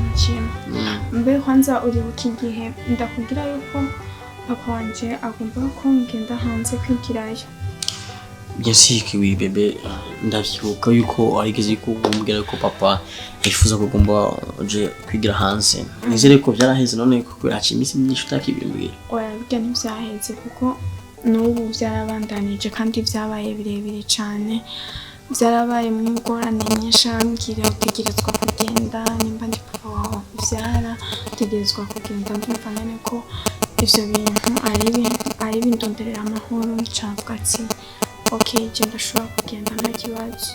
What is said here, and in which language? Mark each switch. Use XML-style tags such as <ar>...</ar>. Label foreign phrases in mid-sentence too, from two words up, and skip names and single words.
<rn>ndabishima mbe kwanza uri ukigihe ndakugira yuko papa wanje agomba ko ngenda hanze kwigirayo.</rn> <fr>Bien sûr que oui bébé,</fr> <rn>ndavyibuka yuko arigeze kumbwira ko papa yifuza ko gomba je kwigira hanze. Nizere ko byaraheze none ko haci imisi myinshi utakibimbwira. Oya bijya ntivyaheze kuko n'ubu byarabandanije kandi byabaye birebire cyane. Byarabaye mu ngorane nyinshi ambwira utegerezwa kugenda nimba ndi papa wawe byara utegerezwa kugenda ndumva nane ko ivyo bintu ari bindonderera amahoro ncavuga ati okay je ndashobora kugenda nta kibazo.</rn>